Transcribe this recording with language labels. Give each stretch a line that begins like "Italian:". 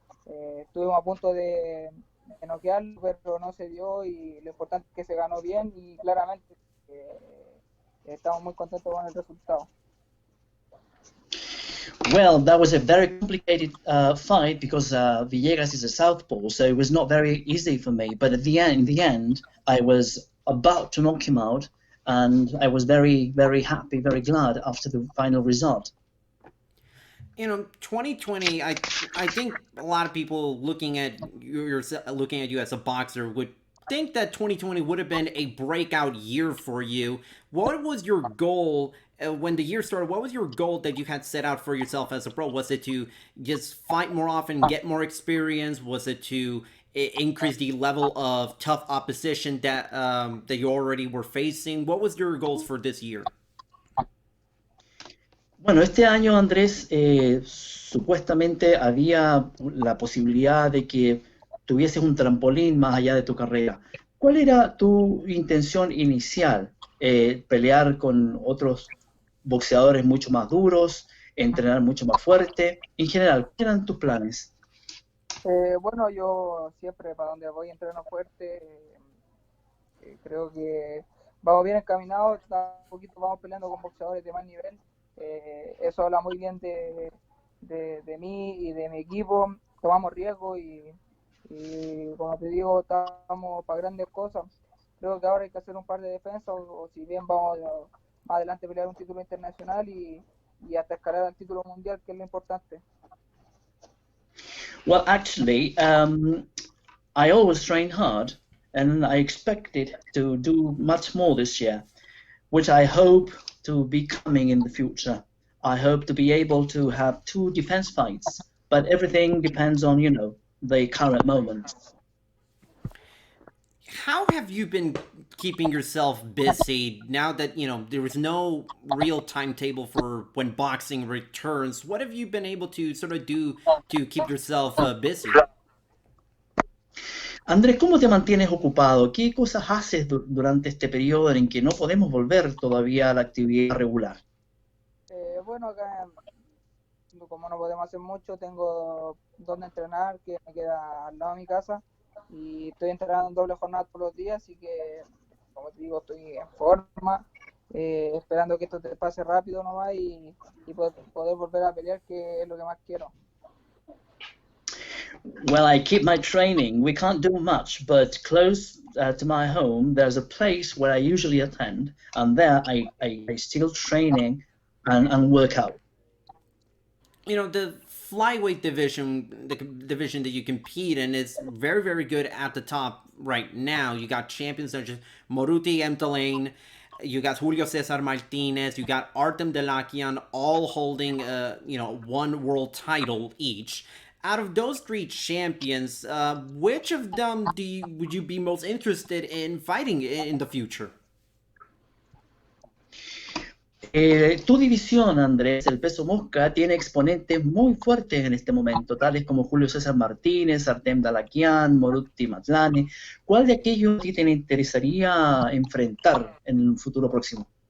Spanish: Estuvimos a punto de noquearlo, pero no se dio, y lo importante es que se ganó bien, y claramente estamos muy contentos con el resultado.
English: Well, that was a very complicated fight because Villegas is a southpaw, so it was not very easy for me. But in the end, I was about to knock him out, and I was very, very happy, very glad after the final result. 2020, I think a lot of people looking at you as a boxer would think that 2020 would have been a breakout year for you. What was your goal when the year started? What was your goal that you had set out for yourself as a pro? Was it to just fight more often, get more experience? Was it to increase the level of tough opposition that you already were facing? What was your goals for this year?
Spanish: Bueno, este año, Andrés, supuestamente había la posibilidad de que tuvieses un trampolín más allá de tu carrera. ¿Cuál era tu intención inicial? ¿Pelear con otros boxeadores mucho más duros? ¿Entrenar mucho más fuerte? En general, ¿qué eran tus planes? Bueno, yo siempre para donde voy entreno fuerte. Creo que vamos bien encaminados, un poquito vamos peleando con boxeadores de más nivel. Eso habla muy bien de mí y de mi equipo. Tomamos riesgo y como te digo, estamos para grandes cosas. Creo que ahora hay que hacer un par de defensas, o si bien vamos más adelante a pelear un título internacional y hasta escalar al título mundial, que es lo importante.
English: Well, actually, I always train hard, and I expected to do much more this year, which I hope to be coming in the future. I hope to be able to have 2 defense fights, but everything depends on, the current moment. How have you been keeping yourself busy now that, there is no real timetable for when boxing returns? What have you been able to sort of do to keep yourself busy?
Spanish: Andrés, ¿cómo te mantienes ocupado? ¿Qué cosas haces durante este periodo en que no podemos volver todavía a la actividad regular? Bueno, acá, como no podemos hacer mucho, tengo donde entrenar, que me queda al lado de mi casa, y estoy entrenando en doble jornada todos los días, así que, como te digo, estoy en forma, esperando que esto te pase rápido nomás y poder volver a pelear, que es lo que más quiero.
English: Well, I keep my training. We can't do much, but close to my home, there's a place where I usually attend, and there I still training and work out. The flyweight division, the division that you compete in, is very, very good at the top right now. You got champions such as Moruti Mtalain, you got Julio Cesar Martinez, you got Artem Delakian, all holding, 1 world title each. Out of those 3 champions, which of them would you be most interested in fighting in the future?
Spanish: Tu división, Andrés, el peso mosca, tiene exponentes muy fuertes en este momento, tales como Julio César Martínez, Artem Dalakian, Moruti Matlane. ¿Cuál de aquellos a ti te interesaría enfrentar en un futuro próximo?